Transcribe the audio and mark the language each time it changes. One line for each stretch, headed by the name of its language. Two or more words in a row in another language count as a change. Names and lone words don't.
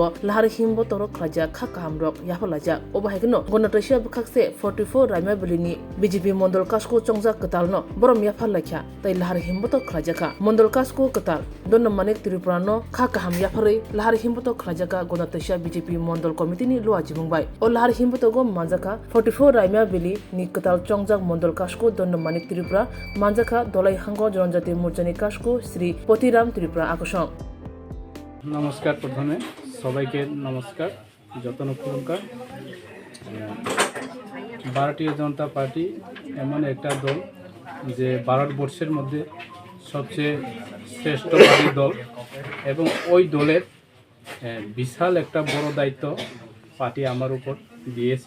Kok Borok: लाहार हिमबो तरो खाजा खा कामरक याफलाजा ओबाहायगनो गणतैसा बखाकसे 44 रायमाबलिनि बीजेपी मंडल काशकु चंजाक कतालनो बरम याफालाख्या तै लाहार हिमबो तो खाजाखा मंडल काशकु कताल दन्न मानिक त्रिपुरानो खा काहाम याफारै लाहार हिमबो तो खाजाका गणतैसा बीजेपी मंडल कमिटिनि लुआजि बुंबाय ओ लाहार हिमबो तो गो माजाका 44 रायमाबलि नि कताल चंजाक मंडल काशकु दन्न मानिक त्रिपुरा मानजाखा दलाई हांगो जनजाति मोर्चानि काशकु श्री पतिराम त्रिपुरा आकर्षण
Bangla: নমস্কার। প্রথমে সবাইকে নমস্কার যতন খুলকার। ভারতীয় জনতা পার্টি এমন একটা দল যে ভারতবর্ষের মধ্যে সবচেয়ে শ্রেষ্ঠবাদী দল এবং ওই দলের বিশাল একটা বড় দায়িত্ব পার্টি আমার উপর দিয়েছে।